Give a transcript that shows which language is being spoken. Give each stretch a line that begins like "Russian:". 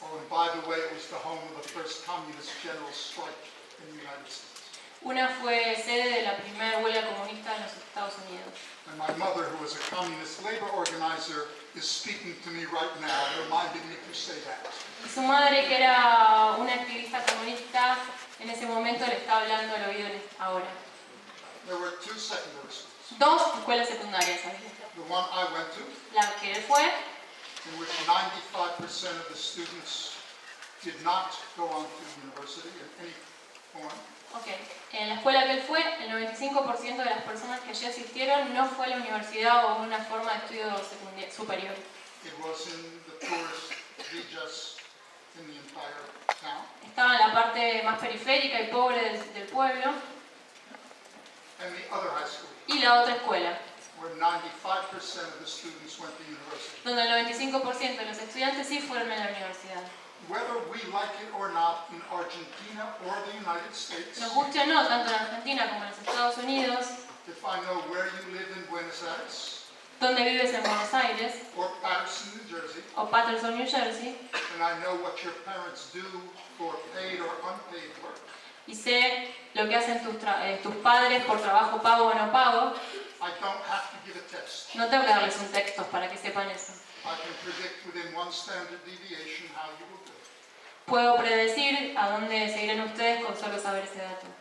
English: Oh, and by the way, it was the home of the first communist general strike in the United States.
Spanish: Una fue sede de la primera huelga comunista en los Estados Unidos.
English: And my mother, who was a communist labor organizer, is speaking to me right now, reminding me to say that.
Spanish: Y su madre, que era una activista comunista, en ese momento le está hablando al oído ahora.
English: There were two secondary schools.
Spanish: Dos escuelas secundarias había.
English: The one I went to,
Spanish: La que él fue,
English: in which 95% of the students did not go on to university in any form.
Spanish: en la escuela que él fue, el 95% de las personas que allí asistieron no fue a la universidad o una forma de estudio superior.
English: It was in the poorest villas in the entire town.
Spanish: Estaba en la parte más periférica y pobre del pueblo.
English: And the other high school,
Spanish: Y la otra escuela,
English: where 95% of the students went to university.
Spanish: donde el 95% de los estudiantes sí fueron a la universidad.
English: Whether we like it or not, in Argentina or the United States,
Spanish: Nos guste o no, tanto en Argentina como en los Estados Unidos,
English: if I know where you live in Buenos Aires
Spanish: donde vives en Buenos Aires
English: or Patterson, New Jersey,
Spanish: o Patterson, New Jersey,
English: and I know what your parents do for paid or unpaid work,
Spanish: y sé lo que hacen tus padres por trabajo pago o no pago,
English: I don't have to give a test.
Spanish: no tengo que darles un texto para que sepan eso.
English: I can predict within one standard deviation how you will do.
Spanish: Puedo predecir a dónde se irán ustedes con solo saber ese dato.